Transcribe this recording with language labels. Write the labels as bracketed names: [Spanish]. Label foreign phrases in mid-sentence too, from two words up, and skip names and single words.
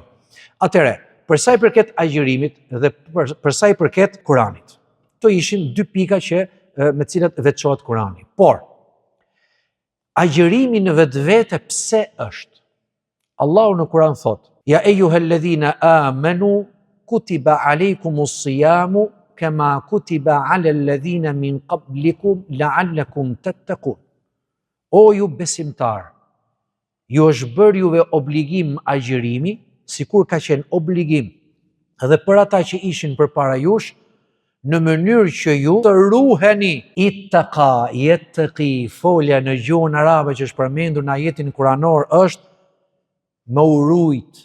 [Albanian] Atëherë, për sa i përket agjërimit dhe për sa i përket Kuranit. Këto ishin 2 pika me të cilat veçohet Kurani. Por agjërimi në vetvete pse është? Allahu në Kur'an thot: [Arabic] "يا أيها الذين آمنوا كتب عليكم الصيام كما كتب على الذين من قبلكم لعلكم تتقون." [Albanian] O ju besimtar, ju është bërë juve obligim agjërimi, sikur ka qenë obligim edhe për ata që ishin përpara jush, në mënyrë që ju të ruheni. [Arabic] اتقى يتقي, [Albanian] folja në gjuhën arabe që është përmendur në ajetin kuranor është më urujt.